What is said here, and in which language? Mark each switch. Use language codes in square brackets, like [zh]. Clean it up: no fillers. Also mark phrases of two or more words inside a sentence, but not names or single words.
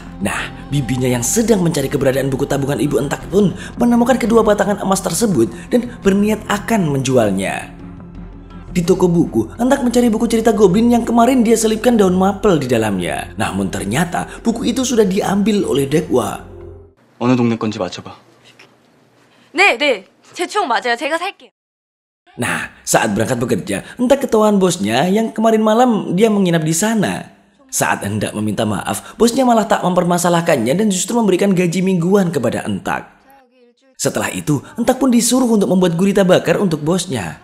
[id] Nah, bibinya yang sedang mencari keberadaan buku tabungan ibu Entak pun menemukan kedua batangan emas tersebut dan berniat akan menjualnya. Di toko buku, Entak mencari buku cerita goblin yang kemarin dia selipkan daun mapel di dalamnya. Namun ternyata buku itu sudah diambil oleh Dekwa. [ko] 어느 동네 건지 맞춰봐. 네. 제 추억 맞아요. 제가 살게요. [id] Nah, saat berangkat bekerja, Entak ketahuan bosnya yang kemarin malam dia menginap di sana. Saat hendak meminta maaf, bosnya malah tak mempermasalahkannya dan justru memberikan gaji mingguan kepada Entak. Setelah itu, Entak pun disuruh untuk membuat gurita bakar untuk bosnya.